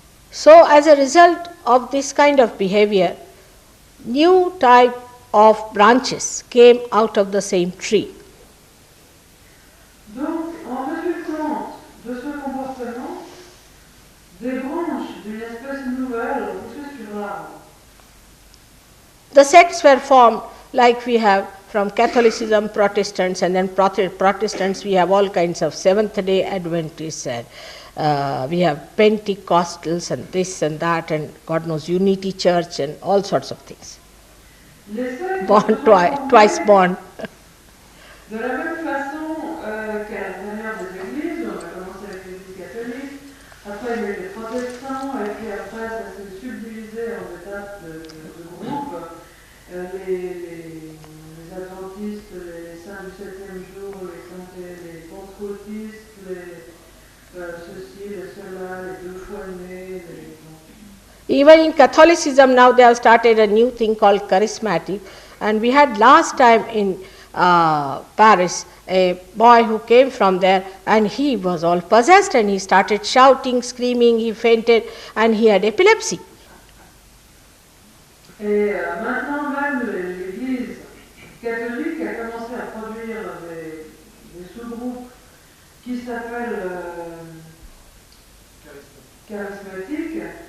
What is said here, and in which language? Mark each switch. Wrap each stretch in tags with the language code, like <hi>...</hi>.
<en>So as a result of this kind of behavior, new type of branches came out of the same tree.</en> <fr>Donc, en résultant de ce comportement, des branches d'une espèce nouvelle ont poussé sur l'arbre.</fr> <en>The sects were formed like we have from Catholicism, Protestants, and then Protestants we have all kinds of Seventh-day Adventists, and we have Pentecostals and this and that, and God knows Unity Church and all sorts of things.</en> <fr>Les sectes</fr> <en>Born twice born.</en> <fr>de la même façon qu'à l'intérieur des églises, on a commencé avec l'église catholique, après il y a eu les protestants, et puis après ça s'est subdivisé en étapes de groupes. Les adventistes, les saints du 7e jour, les pentecôtistes, ceci, les cela, les deux fois nés.</fr> <en>Even in Catholicism now they have started a new thing called charismatic. And we had last time in Paris a boy who came from there, and he was all possessed and he started shouting, screaming, he fainted and he had epilepsy.</en> <fr>Et maintenant même l'Église catholique a commencé à produire des sous-groupes qui s'appellent charismatiques.</fr>